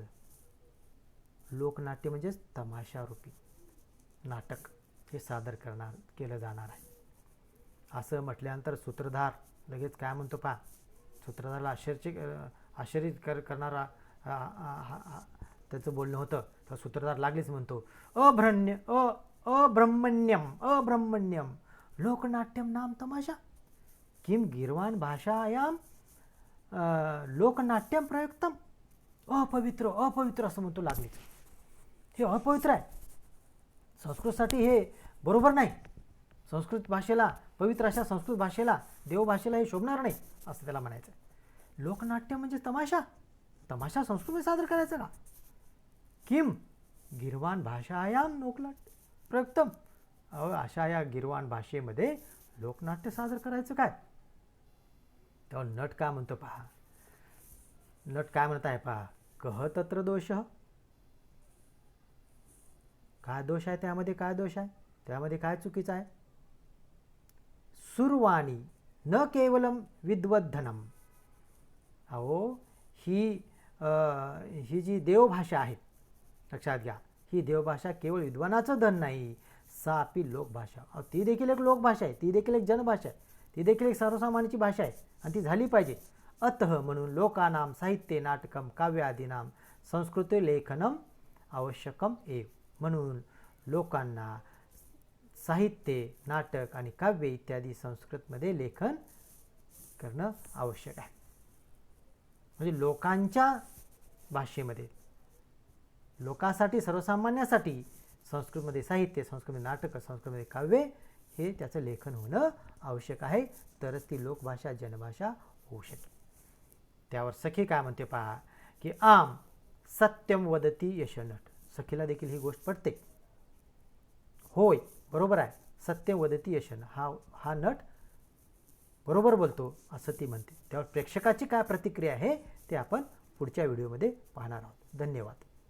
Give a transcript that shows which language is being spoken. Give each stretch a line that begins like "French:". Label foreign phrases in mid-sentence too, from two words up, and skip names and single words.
Marathi: लोकनाट्य म्हणजेच तमाशारूपी नाटक हे सादर केलं जाणार आहे. असं म्हटल्यानंतर सूत्रधार लगेच काय म्हणतो पहा. सूत्रधारला आश्चर्यित करणारा त्याचं बोलणं होतं. तर सूत्रधार लागलीच म्हणतो
Sanskrit: अब्रह्मण्यम लोकनाट्यम नाम तमाशा किम गीर्वाण भाषायाम लोकनाट्यम प्रयुक्तम.
Marathi: अपवित्र असं म्हणतो लागलीच. हे अपवित्र आहे, संस्कृतसाठी हे बरोबर नाही. संस्कृत भाषेला, पवित्र अशा संस्कृत भाषेला, देवभाषेला हे शोभणार नाही असं त्याला म्हणायचं. लोकनाट्य म्हणजे तमाशा संस्कृतमध्ये सादर करायचं का?
Sanskrit: किम गीर्वाण भाषायाम लोकनाट्य प्रयुक्तम.
Marathi: अशा या गीर्वाण भाषेमध्ये लोकनाट्य सादर करायचं काय? तेव्हा नट काय म्हणतो पहा. नट काय म्हणत आहे पहा.
Sanskrit: कह तत्र दोष.
Marathi: काय दोष आहे त्यामध्ये? काय दोष आहे त्यामध्ये? काय चुकीचं आहे?
Sanskrit: सुरवाणी न केवलम विद्वद्धनम.
Marathi: अहो ही जी देवभाषा आहे, लक्षात घ्या, ही देवभाषा केवळ विद्वानाचं धन नाही,
Sanskrit: सापी लोकभाषा.
Marathi: ती देखील एक लोकभाषा आहे, ती देखील एक जनभाषा आहे, ती देखील एक सर्वसामान्याची भाषा आहे आणि ती झाली पाहिजे.
Sanskrit: अतः म्हणून लोकानाम साहित्य नाटकम काव्यादीनाम संस्कृत लेखनम आवश्यकम एव.
Marathi: म्हणून लोकांना साहित्य, नाटक आणि काव्य इत्यादी संस्कृतमध्ये लेखन करणं आवश्यक आहे. म्हणजे लोकांच्या भाषेमध्ये, लोकांसाठी, सर्वसामान्यासाठी संस्कृतमध्ये साहित्य, संस्कृतमध्ये नाटक, संस्कृतमध्ये काव्य हे त्याचं लेखन होणं आवश्यक आहे, तरच ती लोकभाषा, जनभाषा होऊ शकेल. त्यावर सखी काय म्हणते पहा की
Sanskrit: आम सत्यम वदती यशनट.
Marathi: सखीला देखील ही गोष्ट पटते. होय, बरोबर आहे,
Sanskrit: सत्य वदती यशन.
Marathi: हा नट बरोबर बोलतो असं ती म्हणते. त्यावर प्रेक्षकाची काय प्रतिक्रिया आहे ते आपण पुढच्या व्हिडिओमध्ये पाहणार आहोत. धन्यवाद.